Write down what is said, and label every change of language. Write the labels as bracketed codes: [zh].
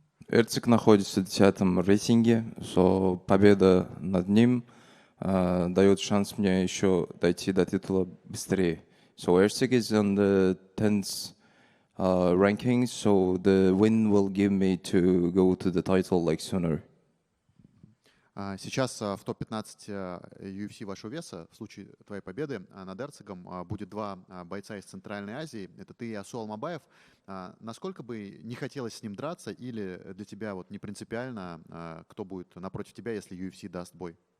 [ru] Эрцик находится в 10-м рейтинге, so победа над ним дает шанс мне еще дойти до титула быстрее. [en] So Ercik is on the 10th ranking, so the win will give me to go to the title like sooner. [ru] Сейчас в топ-15 UFC вашего веса, в случае твоей победы над Эрцигом, будет два бойца из Центральной Азии. Это ты и Асу Алмабаев. Насколько бы не хотелось с ним драться, или для тебя вот не принципиально, кто будет напротив тебя, если UFC даст бой?